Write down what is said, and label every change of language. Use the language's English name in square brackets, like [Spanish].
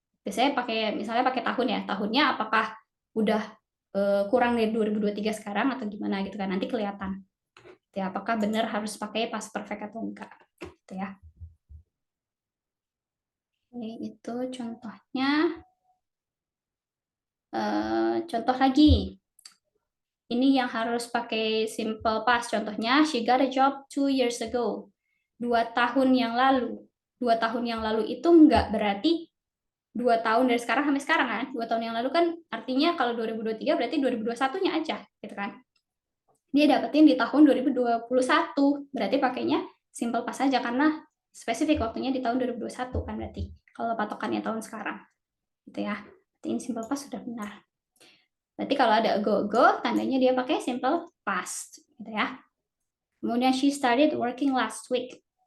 [Indonesian] Biasanya misalnya pakai tahun ya, tahunnya apakah udah kurang dari 2023 sekarang atau gimana gitu kan, nanti kelihatan. Ya, apakah benar harus pakai past perfect atau enggak gitu ya. Oke, itu contohnya. Contoh lagi, ini yang harus pakai simple past. Contohnya, [English] she got a job 2 years ago. [Indonesian] 2 tahun yang lalu. 2 tahun yang lalu itu enggak berarti 2 tahun dari sekarang sampai sekarang kan. 2 tahun yang lalu kan artinya kalau 2023 berarti 2021-nya aja gitu kan. Dia dapetin di tahun 2021. Berarti pakainya simple past aja karena spesifik waktunya di tahun 2021 kan berarti. Kalau patokannya tahun sekarang. Gitu ya. Berarti ini simple past sudah benar. Berarti kalau ada go, tandanya dia pakai simple past, gitu ya. Kemudian [English] she started working last week.